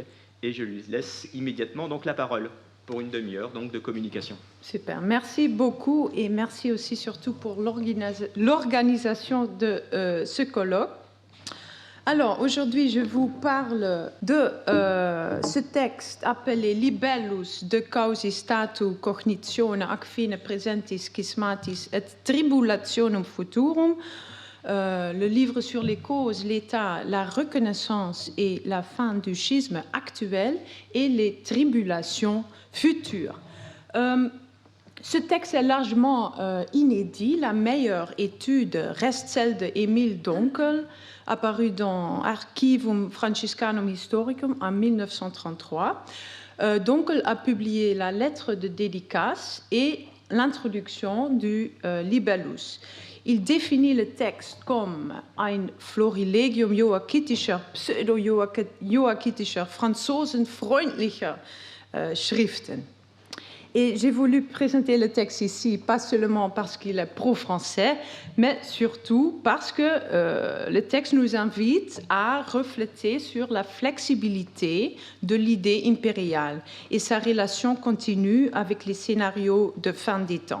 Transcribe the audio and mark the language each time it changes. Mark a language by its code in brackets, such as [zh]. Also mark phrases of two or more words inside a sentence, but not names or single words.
[fr] Et je lui laisse immédiatement donc la parole pour une demi-heure donc de communication. Super, merci beaucoup et merci aussi surtout pour l'organisation de ce colloque. Alors, aujourd'hui, je vous parle de ce texte appelé Libellus de causi statu cognitione ac fine presentis schismatis et tribulationum futurum, le livre sur les causes, l'état, la reconnaissance et la fin du schisme actuel et les tribulations futures. Ce texte est largement inédit. La meilleure étude reste celle d'Emile Donkel, apparue dans Archivum Franciscanum Historicum en 1933. Donkel a publié la lettre de dédicace et l'introduction du Libellus. Il définit le texte comme [de] ein Florilegium joachitischer, pseudo-joachitischer, franzosenfreundlicher Schriften. [fr] Et j'ai voulu présenter le texte ici, pas seulement parce qu'il est pro-français, mais surtout parce que le texte nous invite à refléter sur la flexibilité de l'idée impériale et sa relation continue avec les scénarios de fin des temps.